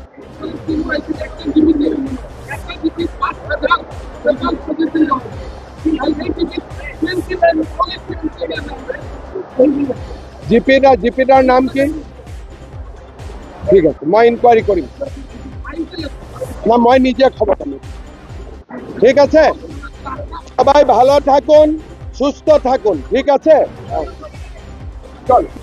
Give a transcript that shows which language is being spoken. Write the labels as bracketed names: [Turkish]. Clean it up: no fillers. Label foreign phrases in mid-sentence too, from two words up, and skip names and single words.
[Assamese] জিপিটাৰ নাম কি? ঠিক আছে, মই ইনকোয়ারি কৰিম না, মই নিজে খবর পাম। [Bangla] ঠিক আছে, সবাই ভালো থাকুন, সুস্থ থাকুন। ঠিক আছে, চল।